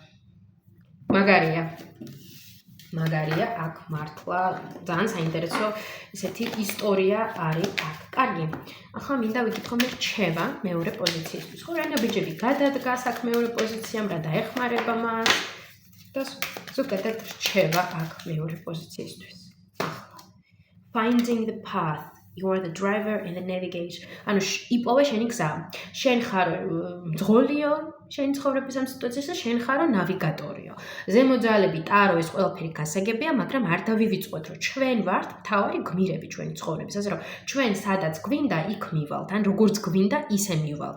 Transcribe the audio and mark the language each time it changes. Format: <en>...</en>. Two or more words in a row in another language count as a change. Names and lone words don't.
<ka>მაგარია, აქ მართლა ძალიან საინტერესო ესეთი ისტორია არის აქ. კარგი. ახლა მინდა ვიკითხო მე რჩევა მეორე პოზიციისთვის. ხო, რა ნაბიჯები გადადგა აქ მეორე პოზიციამ, რა დაეხმარება მას და ზოგადად რჩევა აქ მეორე პოზიციისთვის.</ka> <en>Finding the path. You are the driver and the navigator.</en> <ka>იპოვე შენი გზა. შენ ხარ მძღოლიო, შენი ცხოვრების ამ სიტუაციაში შენ ხარო ნავიგატორიო. ზემოძალები, ტარო, ეს ყველაფერი გასაგებია, მაგრამ არ დავივიწყოთ, რომ ჩვენ ვართ მთავარი გმირები ჩვენი ცხოვრების, ასე რომ ჩვენ სადაც გვინდა, იქ მივალთ, ან როგორც გვინდა, ისე მივალთ.</ka>